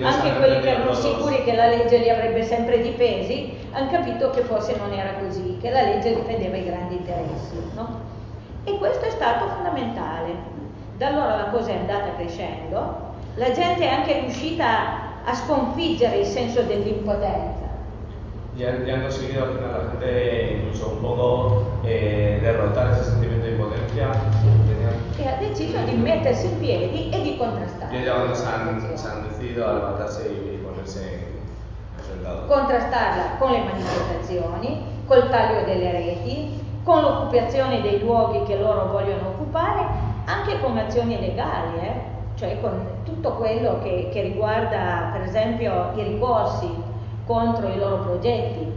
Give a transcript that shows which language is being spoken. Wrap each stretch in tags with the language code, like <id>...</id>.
<it>anche quelli che erano sicuri che la legge li avrebbe sempre difesi, hanno capito che forse non era così, che la legge difendeva i grandi interessi, no? E questo è stato fondamentale. Da allora la cosa è andata crescendo, la gente è anche riuscita a sconfiggere il senso dell'impotenza.</it> <es>Ya han conseguido al final la gente incluso un poco derrotar ese sentimiento de impotencia que tenían. Y ha decidido de meterse en pie y de contrastar. Y ya cuando se han decidido a levantarse y ponerse en soldado.</es> <it>Contrastarla con le manifestazioni, col taglio delle reti, con l'occupazione dei luoghi che loro vogliono occupare, anche con azioni legali, cioè con tutto quello che riguarda, per esempio, i ricorsi contro i loro progetti,</it>